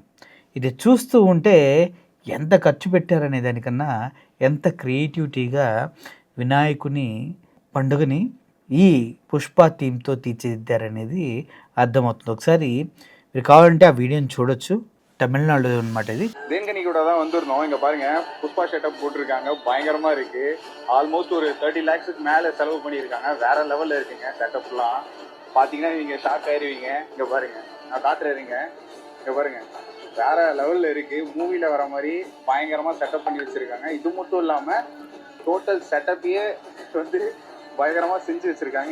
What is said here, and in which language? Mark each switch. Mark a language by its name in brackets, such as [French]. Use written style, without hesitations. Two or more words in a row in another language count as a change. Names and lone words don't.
[Telugu] ఇది చూస్తూ ఉంటే ఎంత ఖర్చు పెట్టారనే దానికన్నా ఎంత క్రియేటివిటీగా వినాయకుని పండుగని ఈ పుష్ప థీమ్తో తీర్చిదిద్దారనేది అర్థమవుతుంది. ఒకసారి మీరు కావాలంటే ఆ వీడియోని చూడొచ్చు. தமிழ்நாடு అనమాట ఇది. [Tamil] தேன்கனி கூட தான் வந்துருந்தோம். இங்க பாருங்க புஷ்பா செட்டப் போட்டிருக்காங்க, பயங்கரமா இருக்கு. ஆல்மோஸ்ட் ஒரு 30 lakhs மேல செலவு பண்ணியிருக்காங்க. வேற லெவல்ல இருக்குங்க செட்டப்லாம். பாத்தீங்கன்னா நீங்க ஷாக் ஆயிருவீங்க. இங்க பாருங்க, நான் காட்டுறேங்க. இங்க பாருங்க, வேற லெவல்ல இருக்கு. மூவில வர மாதிரி பயங்கரமா செட்டப் பண்ணி வச்சிருக்காங்க. இது மட்டும் இல்லாம டோட்டல் செட்டப்பையே வந்து பயங்கரமா செஞ்சு வச்சிருக்காங்க.